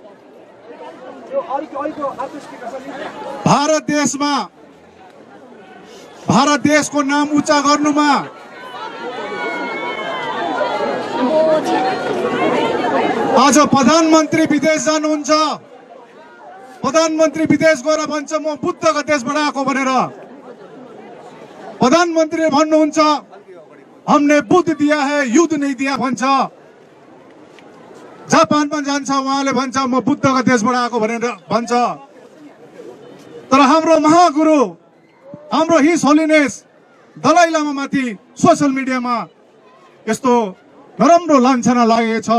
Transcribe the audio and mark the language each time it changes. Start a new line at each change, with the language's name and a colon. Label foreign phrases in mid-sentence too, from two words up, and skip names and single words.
Nepali: भारत देशको नाम उच्चा गर्नुमा आज प्रधानमन्त्री विदेश जानुहुन्छ, प्रधानमन्त्री विदेश गएर भन्छ म बुद्धको देशबाट आएको भनेर, प्रधानमन्त्रीले भन्नुहुन्छ
Hindi: हमने बुद्ध दिया है युद्ध नहीं दिया
Nepali: भन्छ। जापानमा जान्छ उहाँले भन्छ म बुद्धको देशबाट आएको भनेर भन्छ। तर हाम्रो महागुरु, हाम्रो
English: his holiness
Nepali: दलाई लामामाथि
English: social mediaमा
Nepali: यस्तो नराम्रो लान्छना लागेको छ।